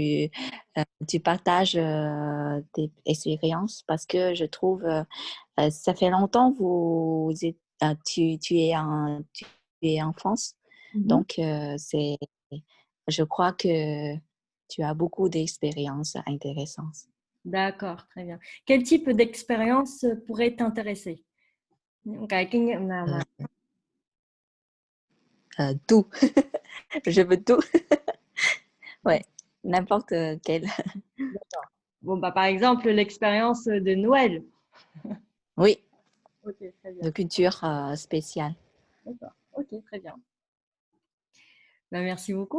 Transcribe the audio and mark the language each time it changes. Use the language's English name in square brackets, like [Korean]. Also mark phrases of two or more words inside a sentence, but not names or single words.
[French] Tu, tu partages tes expériences parce que je trouve, ça fait longtemps tu es en France, Mhm. donc je crois que tu as beaucoup d'expériences intéressantes. D'accord, très bien. Quel type d'expérience pourrait t'intéresser? [Vietnamese] Những cái kinh nghiệm nào mà... [French] Tout, je veux tout, ouais, n'importe quel. D'accord. Bon, bah, par exemple, l'expérience de Noël. Oui, Ok, très bien. de culture spéciale. D'accord. Ok, très bien. Bah, merci beaucoup.